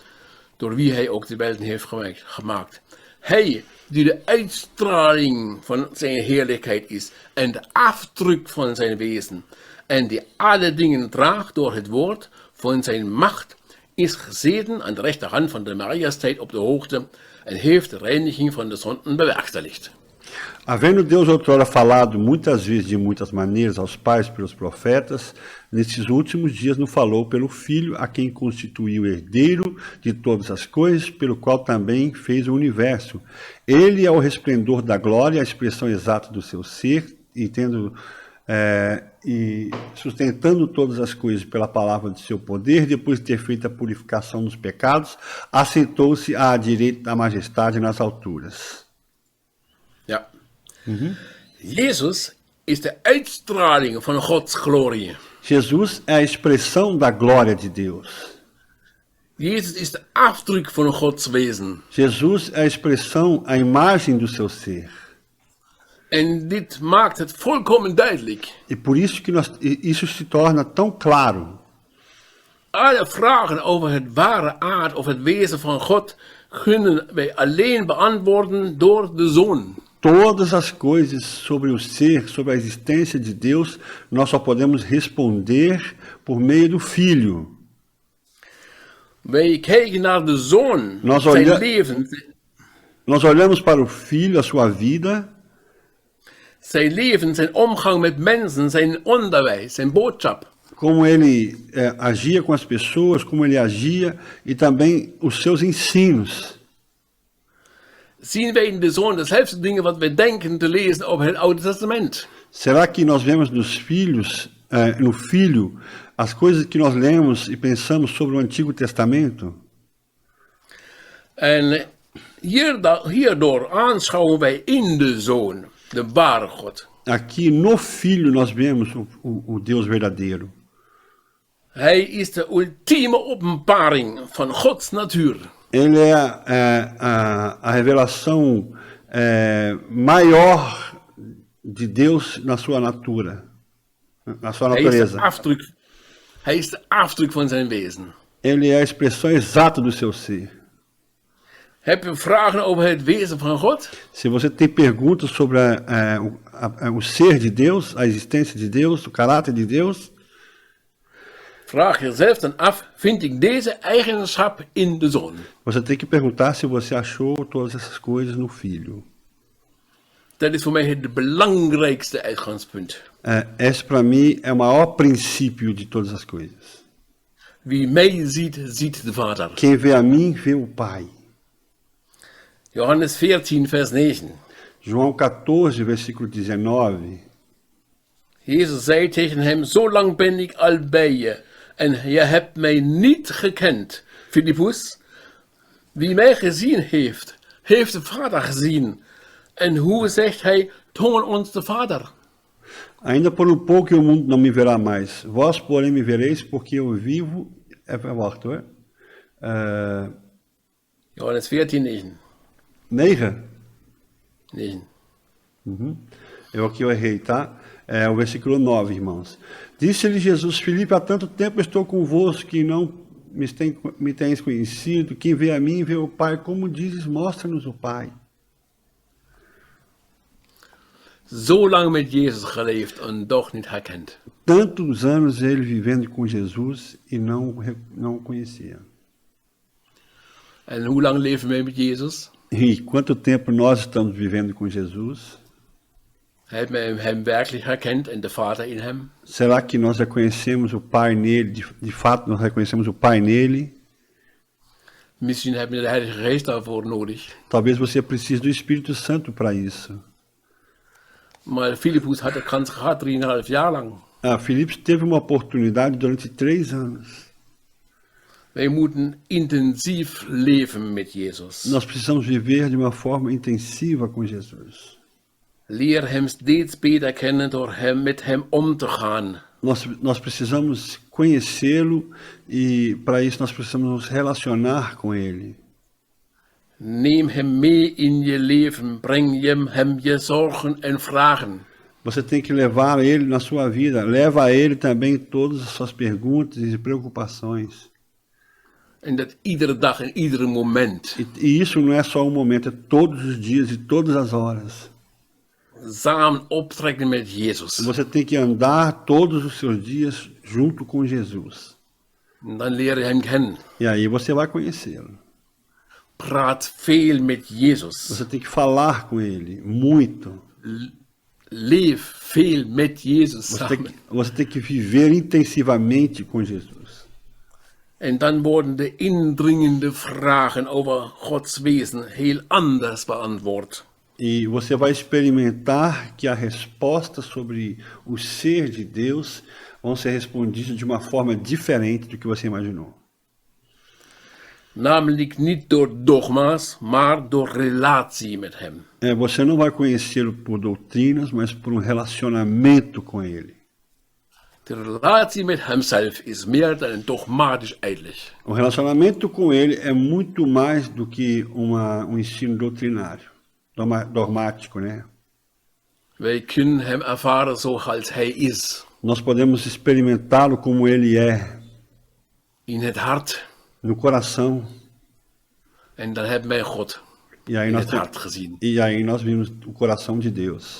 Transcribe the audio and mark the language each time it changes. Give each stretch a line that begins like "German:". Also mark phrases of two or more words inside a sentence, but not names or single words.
Dutch: Hij die de uitstraling van zijn heerlijkheid is en de afdruk van zijn wezen, en die alle dingen draagt door het woord van zijn macht, is gezeten aan de rechterhand van de majesteit op de hoogte en heeft de reiniging van de zonden bewerkstelligd.
Portuguese: Havendo Deus outrora falado muitas vezes de muitas maneiras aos pais pelos profetas, nesses últimos dias nos falou pelo Filho, a quem constituiu herdeiro de todas as coisas, pelo qual também fez o universo. Ele é o resplendor da glória, a expressão exata do seu ser, e sustentando todas as coisas pela palavra de seu poder, depois de ter feito a purificação dos pecados, assentou-se à direita da majestade nas alturas.
Dutch: Ja. Jezus is de uitstraling van Gods glorie.
Portuguese: Jesus é a expressão da glória de Deus.
Dutch: Jezus is de afdruk van Gods wezen.
Portuguese: Jesus é a expressão, a imagem do seu ser.
Dutch: En dit maakt het volkomen duidelijk.
Portuguese: E por isso que isso se torna tão claro.
Dutch: Alle vragen over het ware aard of het wezen van God kunnen wij alleen beantwoorden door de Zoon.
Portuguese: Todas as coisas sobre o ser, sobre a existência de Deus, nós só podemos responder por meio do Filho.
Dutch: Wij kijken naar de Zoon, zijn leven.
Portuguese: Nós olhamos para o Filho, a sua vida.
Dutch: Zijn leven, zijn omgang met mensen, zijn onderwijs, zijn boodschap.
Portuguese: Como ele agia com as pessoas, como ele agia e também os seus ensinos.
Dutch: Zien wij in de Zoon dezelfde dingen wat wij denken te lezen over het Oude Testament?
Portuguese: Será que nós vemos no Filho, as coisas que nós lemos e pensamos sobre o Antigo Testamento?
Dutch: En hierdoor aanschouwen wij in de Zoon de ware God.
Portuguese: Aqui no Filho nós vemos o Deus verdadeiro.
Dutch: Hij is de ultieme openbaring van Gods natuur.
Portuguese: Ele é a revelação maior de Deus na sua natureza.
Dutch: Hij is de afdruk van zijn wezen.
Portuguese: Ele é a expressão exata do seu ser.
Dutch: Heb je vragen over het wezen van God?
Portuguese: Se você tem perguntas sobre o ser de Deus, a existência de Deus, o caráter de Deus,
Dutch: Vraag jezelf dan af, vind ik deze eigenschap in de Zoon?
Portuguese: Você tem que perguntar se você achou todas essas coisas no Filho.
Dutch: Dat is voor mij het belangrijkste uitgangspunt.
Portuguese: Esse para mim é o maior princípio de todas as coisas.
Dutch: Wie mij ziet, ziet de Vader.
Portuguese: Quem vê a mim, vê o Pai.
Dutch: Johannes 14, vers 9.
Portuguese: João 14, versículo 19.
Dutch: Jezus zei tegen hem, zo lang ben ik al bij je en je hebt mij niet gekend. Filippus, wie mij gezien heeft, heeft de Vader gezien. En hoe zegt hij, toon ons de Vader?
Portuguese: Ainda por um pouco o mundo não me verá mais. Vós, porém, me vereis, porque eu vivo... É morto, é?
Dutch: Johannes 14, 9. 9? 9.
Portuguese: Eu aqui eu errei, tá? É o versículo 9, irmãos. Disse-lhe Jesus, Filipe, há tanto tempo estou convosco que não me tens conhecido. Quem vê a mim, vê o Pai. Como dizes, mostra-nos o Pai.
Dutch: Zo lang met Jezus geleefd en toch niet herkend.
Portuguese: Tantos anos ele vivendo com Jesus e não o conhecia.
Dutch: En hoe lang leven wij met Jezus?
Portuguese: E quanto tempo nós estamos vivendo com Jesus?
Dutch: Hebben wij hem werkelijk herkend en de Vader in hem?
Portuguese: Será que nós reconhecemos o Pai nele? De fato, nós reconhecemos o Pai nele?
Dutch: Misschien hebben we de Heilige Geest daarvoor nodig.
Portuguese: Talvez você precise do Espírito Santo para isso.
Dutch: Maar Filippus had de kans gehad 3,5 jaar lang.
Portuguese: Filipe teve uma oportunidade durante 3 anos.
Dutch: Wij moeten intensief leven met Jezus.
Portuguese: Nós precisamos viver de uma forma intensiva com Jesus.
Dutch: Leer hem steeds beter kennen door met hem om te gaan.
Portuguese: Nós precisamos conhecê-lo e para isso nós precisamos nos relacionar com ele.
Dutch: Neem hem mee in je leven, breng hem je zorgen en vragen.
Portuguese: Você tem que levar ele na sua vida, leva a ele também todas as suas perguntas e preocupações.
Dutch: En dat iedere dag en ieder moment.
Portuguese: E isso não é só um momento, é todos os dias e todas as horas.
Dutch: Samen optrekken met Jezus.
Portuguese: Você tem que andar todos os seus dias junto com Jesus.
Dutch: En dan leer je hem kennen.
Portuguese: E aí você vai conhecê-lo.
Dutch: Praat veel met Jezus.
Portuguese: Você tem que falar com ele, muito.
Dutch: Leef veel met Jezus samen.
Portuguese: Você tem que viver intensivamente com Jesus.
Dutch: En dan worden de indringende vragen over Gods wezen heel anders beantwoord.
Portuguese: E você vai experimentar que a resposta sobre o ser de Deus vão ser respondidas de uma forma diferente do que você imaginou.
Dutch: Namelijk niet door dogma's, maar door relatie met hem.
Portuguese: Você não vai conhecê-lo por doutrinas, mas por relacionamento com ele.
Dutch: De relatie met hemzelf is meer dan een dogmatisch uitleg.
Portuguese: O relacionamento com ele é muito mais do que ensino doutrinário, dogmático, né?
Dutch: Wij kunnen hem ervaren zoals hij is.
Portuguese: Nós podemos experimentá-lo como ele é.
Dutch: In het hart.
Portuguese: No coração.
Dutch: En dan hebben wij God in het hart gezien.
Portuguese: E aí nós vimos o coração de Deus.